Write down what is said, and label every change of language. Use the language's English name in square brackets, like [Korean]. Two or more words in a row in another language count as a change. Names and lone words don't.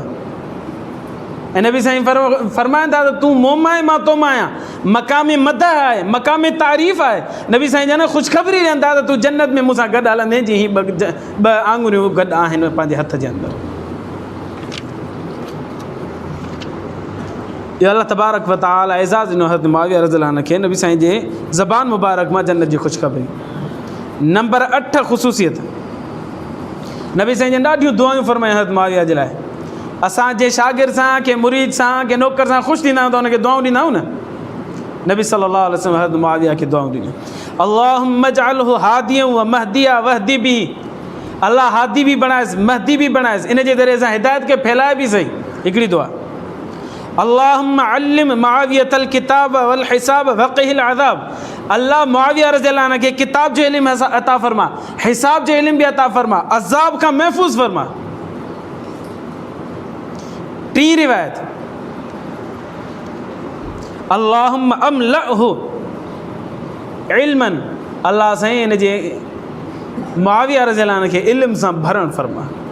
[Sindhi] ऐं नबी साईं फरमाइनि था त तूं मूं मां आहे मां तो मां आहियां। मक़ाम मदह आहे, मक़ाम तारीफ़ आहे। नबी साईं जन ख़ुशख़बरी ॾियनि था त तूं जन्नत में मूंसां गॾु हलंदे जीअं हीअ 2 आंगुरियूं गॾु आहिनि पंहिंजे हथ जे अंदरि। इहो [Arabic] الله تبارك وتعالى [Sindhi] एज़ाज़ ॾिनो हज़रत मुआविया [Arabic] رضي الله [Sindhi] खे नबी साईं जे ज़बान मुबारक मां जन्नत जी ख़ुशख़बरी। नंबर 8 ख़ुसूसियत, नबी साईं जन ॾाढियूं दुआयूं फरमायूं हज़रत मुआविया जे लाइ। असांजे शागिर्द सां के मुरीद सां के नौकर सां ख़ुशि थींदा आहियूं त हुनखे दुआऊं ॾींदा आहियूं न। नबी [Arabic] صلى الله عليه وسلم [Sindhi] हज़रत मुआविया खे दुआऊं ॾिनियूं। [Arabic] اللهم اجعله هاديا ومهديا واهد به, [Sindhi] अल्लाह हादी बि बणाएसि महदी बि बणाएसि, इन जे ज़रिए सां हिदायत खे फैलाए बि सही। हिकिड़ी दुआ [Arabic] اللهم علم معاوية الكتاب والحساب وقه العذاب, [Sindhi] अल्लाह मुआविया [Arabic] رضي الله عنه [Sindhi] खे किताब जो इल्म अता फरमा, हिसाब जो इल्म बि अता फरमा, अज़ाब खां महफ़ूज़ फरमा। टी रिवायत [Arabic] اللهم املأه علما, [Sindhi] अल्लाह साईं इन जे मुआविया [Arabic] رضي الله عنه [Sindhi] खे इल्म सां भरण फरमा।